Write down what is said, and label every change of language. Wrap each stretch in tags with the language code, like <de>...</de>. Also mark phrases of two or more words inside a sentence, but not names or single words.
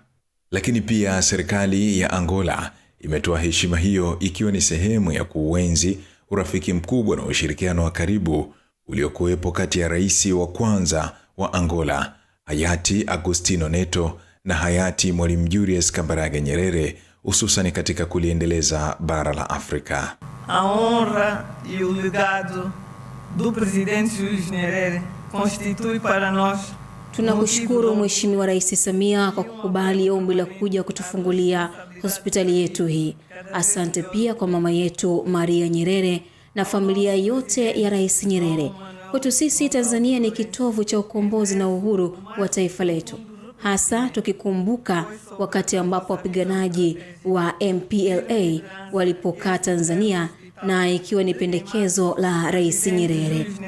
<sw>Lakini pia serikali ya Angola imetoa heshima hiyo ikiwa ni sehemu ya kuenzi urafiki mkubwa na ushirikiano wa karibu uliokuwepo kati ya rais wa kwanza wa Angola hayati Agostinho Neto na hayati Mwalimu Julius Kambarage Nyerere, hususan katika kuliendeleza bara la Afrika.</sw> <pt>A honra e o legado do Presidente Julius Nyerere constitui para nós.</pt> <sw>Tunakushukuru Mheshimiwa Rais Samia kwa kukubali ombi la kuja kutufungulia hospitali yetu hii. Asante pia kwa mama yetu Maria Nyerere na familia yote ya Rais Nyerere. Kwetu sisi Tanzania ni kitovu cha ukombozi na uhuru wa taifa letu, hasa tukikumbuka wakati ambapo wapiganaji wa MPLA walipokaa Tanzania na ikiwa ni pendekezo la Rais Nyerere.</sw>